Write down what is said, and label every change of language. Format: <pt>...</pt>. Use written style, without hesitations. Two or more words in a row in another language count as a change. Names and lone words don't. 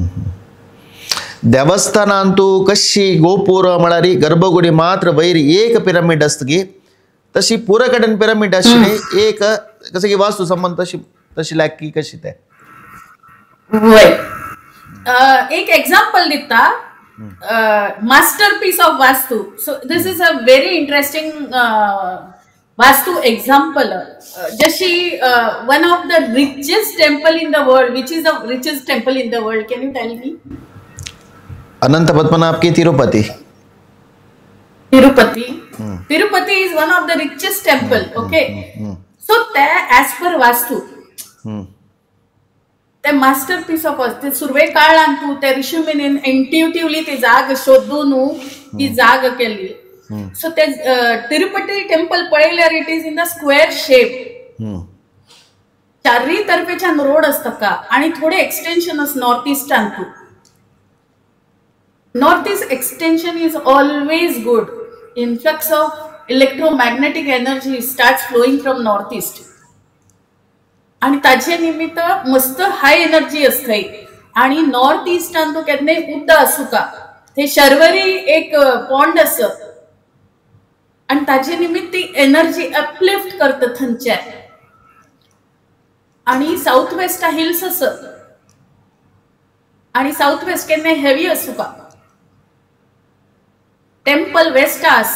<kok>देवस्थानांतू कशी गोपूर म्हळ्यार गर्भगुडी मात्र वयर एक पिरामिड आसतकी तशी पुरा कडेन पिरामिड आशिल्ली एक कसं की वास्तू संबंध तशी लागकी कशी ते. एक एग्जांपल दिता</kok> <en>masterpiece of Vastu. so this is a very interesting Vastu example. जशी one of the richest temple in the world which is the richest temple in the world can you tell me.</en> <kok>अनंत पद्मनाभ की तिरुपति.</kok> <en>Tirupati is one of the richest temple. Okay. So as per Vastu, the masterpiece of us.</en> <kok>ते सुरवे काळान तू त्या ऋषीमुनीन इंट्युटिव्हली ती जाग शोधून ती जाग केली. सो ते तिरुपती टेम्पल पळयल्यार</kok> <en>it is in the square shape.</en> <kok>चारही तर्फेच्यान रोड असता का आणि थोडे एक्सटेन्शन आस नॉर्थ ईस्टान तू.</kok> <en>north east extension is always good. Influx of electromagnetic energy starts flowing from northeast.</en> <kok>आणि ताचे निमित्त मस्त हाय एनर्जी असते. आणि नॉर्थ ईस्टान तो केन्ना उद्दा असू का ते शर्वरी एक पॉन्ड आस आणि ताचे निमित्त ती</kok> <en>energy uplift</en> <kok>करता थंयचे. आणि</kok> <en>south west hills</en> <kok>आस आणि</kok> <en>south west</en> <kok>केन्ना हेवी असू का</kok> <en>temple west</en> <kok>आस.</kok>